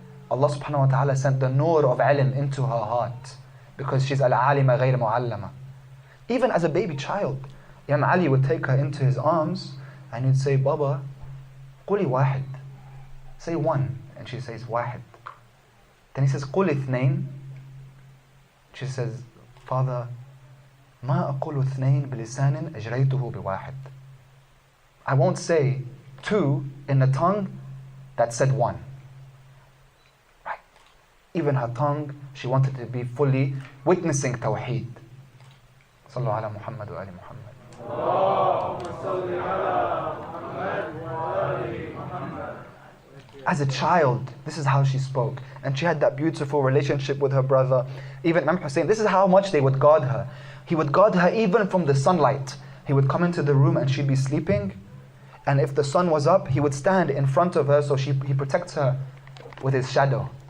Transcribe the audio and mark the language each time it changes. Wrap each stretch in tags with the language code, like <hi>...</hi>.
<en>Allah subhanahu wa ta'ala sent the nur of ilm into her heart because she's Al-Alima</en> <ar>غير معلمة.</ar> <en>Even as a baby child, Imam Ali would take her into his arms and he'd say, Baba,</en> <ar>قولي واحد.</ar> <en>Say one. And she says,</en> <ar>واحد.</ar> <en>Then he says,</en> <ar>قولي اثنين.</ar> <en>She says, Father,</en> <ar>ما أقول اثنين بلسان أجريته بواحد.</ar> <en>I won't say two in the tongue that said one. Right. Even her tongue, she wanted to be fully witnessing Tawheed.</en> <ar>صلوا على محمد وآل محمد. اللهم صل على محمد وآل محمد.</ar> <en>As a child, this is how she spoke. And she had that beautiful relationship with her brother. Even Imam Hussain, this is how much they would guard her. He would guard her even from the sunlight. He would come into the room and she'd be sleeping. And if the sun was up, he would stand in front of her so he protects her with his shadow.</en>